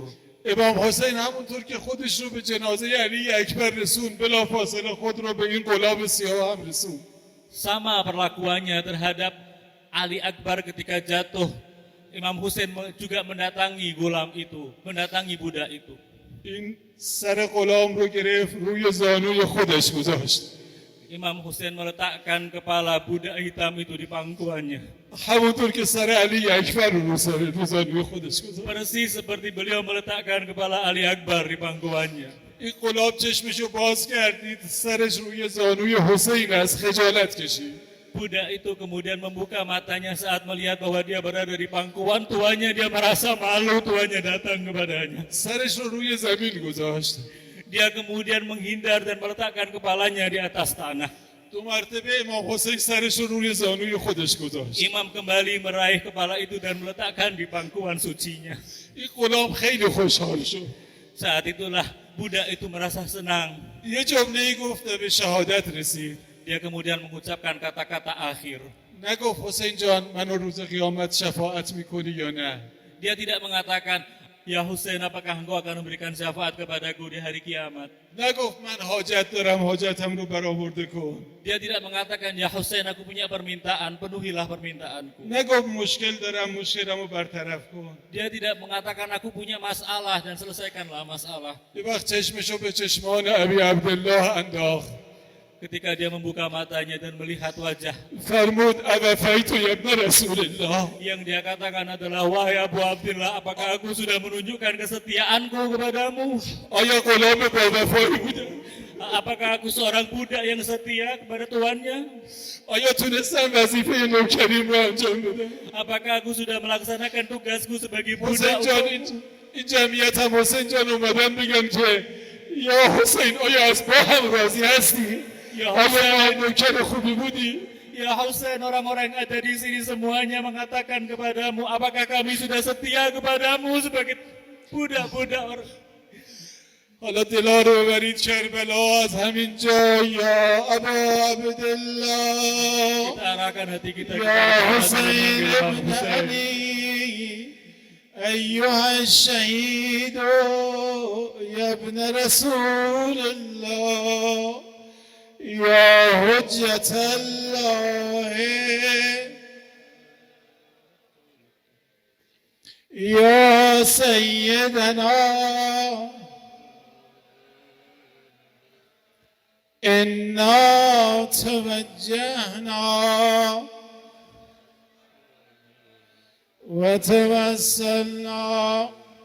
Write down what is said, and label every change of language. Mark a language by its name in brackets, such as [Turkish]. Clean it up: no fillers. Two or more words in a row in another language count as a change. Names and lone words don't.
[Persian] امام حسین همونطور که خودش رو به جنازه علی اکبر رسون بلافاصله خود رو به این غلام سیاه هم رسون. [Indonesian] Sama perlakuannya terhadap Ali Akbar ketika jatuh. Imam Hussein juga mendatangi gulam itu, mendatangi budak itu. [Persian] این سر غلام رو گرفت روی زانوی خودش گذاشت. [Indonesian] Imam Hussein meletakkan kepala budak hitam itu di pangkuannya. [Persian] همونطور که سر علی اکبر رو رو زانوی خودش گذاشت. [Indonesian] Persis seperti beliau meletakkan kepala Ali Akbar di pangkuannya. [Persian] این غلام چشمشو باز کردید سرش روی زانوی حسین از خجالت کشید. [Indonesian] Budak itu kemudian membuka matanya saat melihat bahwa dia berada di pangkuan tuannya, dia merasa malu tuannya datang kepadanya. [Persian] سرش رو روی زمین گذاشت. [Indonesian] Dia kemudian menghindar dan meletakkan kepalanya di atas tanah. [Persian] 2 مرتبه امام حسین سرش رو روی زانوی خودش گذاشت. [Indonesian] Imam kembali meraih kepala itu dan meletakkan di pangkuan sucinya. [Persian] این غلام خیلی خوشحال شد. [Indonesian] Saat itulah budak itu merasa senang. [Persian] یه جمله گفت به شهادت رسید. [Indonesian] Dia kemudian mengucapkan kata-kata akhir. [Persian] نگفت حسین جان منو روز قیامت شفاعت میکنی یا نه. [Indonesian] Dia tidak mengatakan, ya Hussein, apakah engkau akan memberikan syafaat kepadaku di hari kiamat? [Persian] نگفت من حاجت دارم حاجتم رو برآورده کن. [Indonesian] Dia tidak mengatakan, ya Hussein, aku punya permintaan, penuhilah permintaanku. [Persian] نگفت مشکل دارم مشکلمو برطرف کن. [Indonesian] Dia tidak mengatakan, aku punya masalah dan selesaikanlah masalah. [Persian] یه وقت چشمشو به چشمان ابی عبدالله انداخت. [Indonesian] Ketika dia membuka matanya dan melihat wajah, [Persian] فرمود [Arabic] اوفیت یا ابن رسول الله. [Indonesian] yang dia katakan adalah, wahai Abu Abdillah, apakah aku sudah menunjukkan kesetiaanku kepadamu? [Persian] آیا غلام با وفایی بودم؟ [Indonesian] Apakah aku seorang budak yang setia kepada tuannya? [Persian] آیا تونستم وظیفه نوکریم رو انجام بدم؟ [Indonesian] Apakah aku sudah melaksanakan tugasku sebagai [Persian] حسین [Indonesian] budak? [Persian] جان این جمعیت هم حسین جان اومدن بگن که یا حسین آیا از با هم راضی هستی؟ یا آیا حسین، نوکر خوبی بودی؟ [Indonesian] Ya Husain, orang-orang yang ada di sini semuanya mengatakan kepadamu, apakah kami sudah setia kepadamu sebagai budak-budak orang. [Persian] حالا دلا رو ببرید کربلا از همین جا یا ابا عبدالله [Indonesian] Kita arahkan hati kita [Arabic] يا [Indonesian] kepada [Arabic] حسين [Indonesian] Imam [Arabic] ابن [Indonesian] Husain. [Arabic] علي أيها الشهيد يا ابن رسول الله يا حجة الله يا سيدنا إنا توجهنا وتوسلنا